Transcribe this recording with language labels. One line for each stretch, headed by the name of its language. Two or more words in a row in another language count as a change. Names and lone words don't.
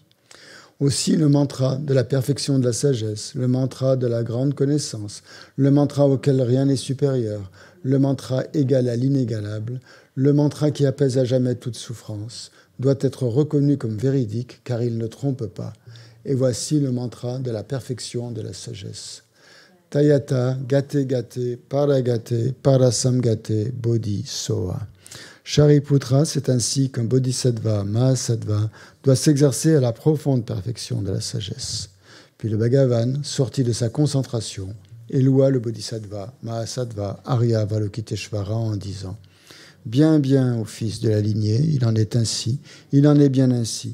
French: Aussi le mantra de la perfection de la sagesse, le mantra de la grande connaissance, le mantra auquel rien n'est supérieur, le mantra égal à l'inégalable, le mantra qui apaise à jamais toute souffrance, doit être reconnu comme véridique car il ne trompe pas. Et voici le mantra de la perfection de la sagesse.
Sanskrit: तद्यथा गते गते पारगते पारसंगते बोधि स्वाहा.
French: Shariputra, c'est ainsi qu'un bodhisattva, mahasattva, doit s'exercer à la profonde perfection de la sagesse. Puis le Bhagavan, sorti de sa concentration, éloua le bodhisattva, mahasattva, Arya Avalokiteshvara en disant « Bien, bien, ô fils de la lignée, il en est ainsi, il en est bien ainsi.